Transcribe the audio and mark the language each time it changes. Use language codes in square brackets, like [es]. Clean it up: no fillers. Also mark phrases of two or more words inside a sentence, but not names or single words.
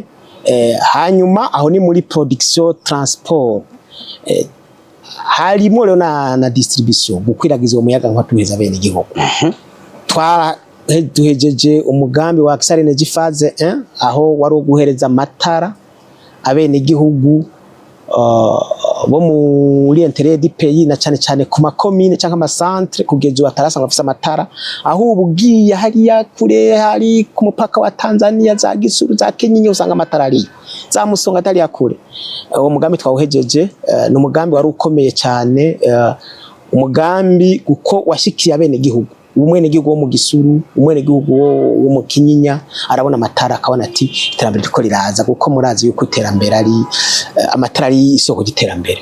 [rn] Hanyuma aho ni muri [fr] production transport [rn] harimo rero na distribution gukwiragiza umuyaga nka tuheza bene igihugu. Duhejeje umugambi wa Access Energy phase 1 aho wari uguhereza amatara abene igihugu bo muri [fr] intérêt du pays [rn] na cyane ku makomine cyangwa amasantre kugeza batarasanga bafite amatara aho ubugiye hariya kure hari ku mupaka wa Tanzania za Gisuru za Kenya usanga amatara ari za Musonga atari yakure. Uwo mugambi twawuhejeje ni umugambi wari ukomeye cyane umugambi uko washikiye abene igihugu umwene gihugu wo mu Gisuru umwene gihugu wo mu Kinyinya arabona amatara akabona ati iterambere riko riraza kuko murazi yuko iterambere ari amatara ari isoko giterambere